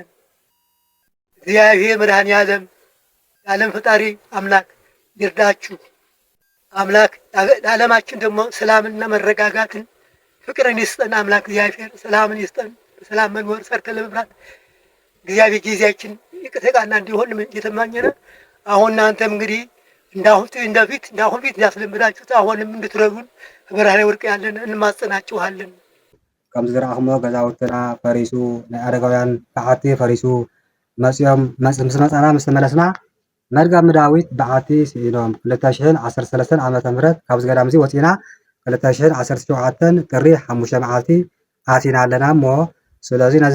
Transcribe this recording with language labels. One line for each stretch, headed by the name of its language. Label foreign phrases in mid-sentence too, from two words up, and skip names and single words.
Amharic: እግዚአብሔር መድኃኔዓለም የዓለም ፈጣሪ አምላክ ይርዳችሁ። አምላክ ለዓለማችን ደግሞ ሰላምና መረጋጋትን ፍቅርን ይስጠን። አምላክ እግዚአብሔር ሰላምን ይስጠን። በሰላም መኖር ሰርተን ለመብራት እግዚአብሔር ጊዜያችን የተቃና እንዲሆን እየተማኘነ አሁን እናንተም እንግዲህ እንዳሁን ፊት እንዳስለመዳችሁት አሁንም እንድትረዱን በበረሃ ላይ ወድቀን ያለን እንማጸናችኋለን።
Tigrinya: ከም ዝረኣኹሞ ገዛውትና ፈሪሱ ናይ ኣረጋውያን በዓቲ ፈሪሱ መፅኦም ምስ መፃና ምስ ተመለስና መርጋብ ዳዊት በዓቲ ስኢኖም 2013 ዓመተ ምህረት ካብ ገዳም እዚ ወፂና 2017 ጥሪ 5 መዓልቲ ኣቲና ኣለና እሞ ስለዚ ነዚ